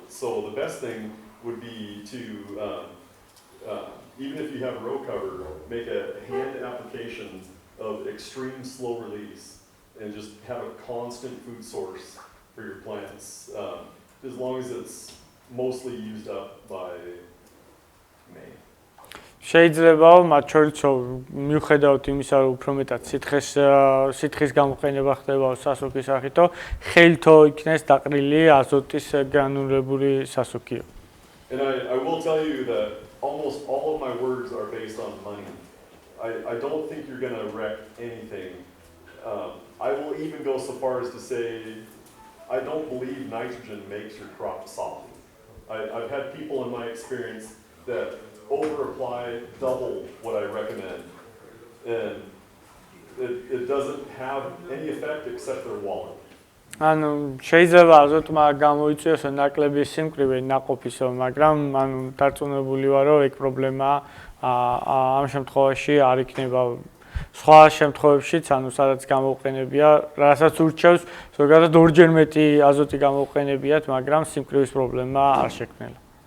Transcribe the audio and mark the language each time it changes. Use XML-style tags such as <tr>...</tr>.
<en>So the best thing would be to even if you have row cover, make a hand application of extreme slow release and just have a constant food source for your plants, as long as it's mostly used up by May.</en> <ka>შეიძლება მათ შორისო მიუხედავად იმისა, რომ უფრო მეტად სითხის გამოყენება ხდება სასუქის სახითო, ხელთო იქნეს დაყრილი აზოტის გრანულირებული სასუქიო.</ka> <en>And I will tell you that almost all of my words are based on money. I don't think you're going to wreck anything. I will even go so far as to say I don't believe nitrogen makes your crop solid. I've had people in my experience that over-apply double what I recommend, and it doesn't have any effect except their wallet.</en> <ka>ანუ შეიძლება აზოტმა გამოიწვიოს ნაკლები სიმკვრივე ნაყოფისო, მაგრამ დარწმუნებული ვარ, რომ ეგ პრობლემა ამ შემთხვევაში არ იქნება. სხვა შემთხვევებშიც, სადაც გამოუყენებია, რასაც ურჩევს, ზოგადად ორჯერ მეტი აზოტი გამოუყენებიათ, მაგრამ სიმკვრივის პრობლემა არ შექმნელა.</ka>